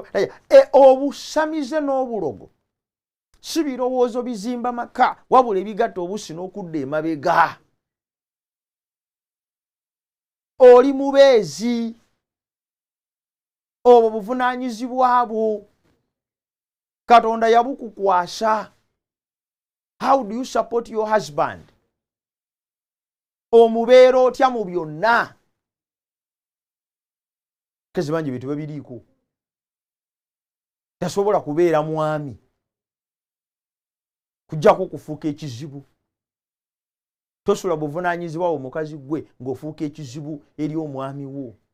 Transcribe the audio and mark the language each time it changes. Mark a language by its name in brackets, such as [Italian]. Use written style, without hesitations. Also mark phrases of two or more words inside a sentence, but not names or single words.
[Ganda] Obusamize n'obulogo si birowoozo bizimba maka wabula ebigatta obusi n'okudda emabega. Oli mubeezi. Obwo buvunaanyizibwa bwo. Katonda yabukukwasa. [English] How do you support your husband? [Ganda] Omubeera otya mu byonna. Kezi bangi bitu babiriiko. Tasobola kubeera mwami. Kujjako kufuuka ekizibu. Tosula buvunaanyizibwa omukazi gwe ng'ofuuka ekizibu eri omwami wo.